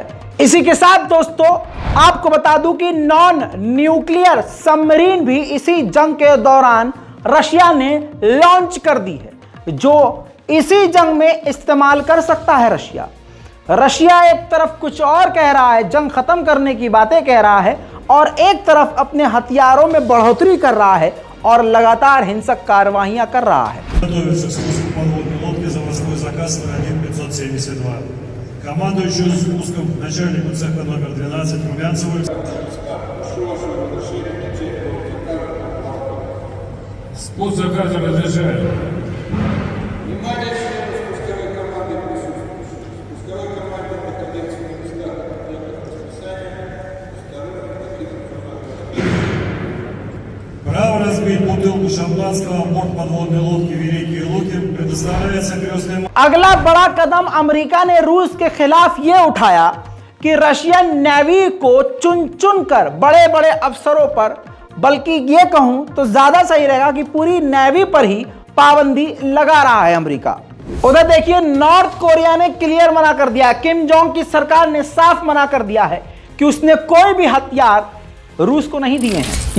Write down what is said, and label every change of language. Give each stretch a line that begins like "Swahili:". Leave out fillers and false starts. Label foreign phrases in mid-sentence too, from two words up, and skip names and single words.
Hindi: इसी के साथ दोस्तों आपको बता दूं कि
English: non nuclear submarine
Hindi: भी इसी जंग के दौरान रशिया ने लॉन्च कर दी है, जो इसी जंग में इस्तेमाल कर सकता है रशिया एक तरफ कुछ और कह रहा है, जंग खत्म करने की बातें कह रहा है, और एक तरफ अपने हथियारों में बढ़ोतरी कर रहा है और लगातार हिंसक कार्रवाइयां कर रहा है।
Russian: Командующему спуском начальнику цеха номер 12 Румянцеву. Спуск заказа разрешаю. Внимание членов спусковой команды присутствует. Спусковой команде находиться на местах объектов расписания. Право разбить бутылку шампанского в борт подводной лодки «Великие Луки» предоставляется крестным.
Hindi: अगला बड़ा कदम अमेरिका ने रूस के खिलाफ यह उठाया कि रशियन नेवी को चुन चुन कर बड़े बड़े अफसरों पर, बल्कि यह कहूं तो ज्यादा सही रहेगा कि पूरी नेवी पर ही पाबंदी लगा रहा है अमेरिका। उधर देखिए नॉर्थ कोरिया ने क्लियर मना कर दिया, किम जोंग की सरकार ने साफ मना कर दिया है कि उसने कोई भी हथियार रूस को नहीं दिए हैं।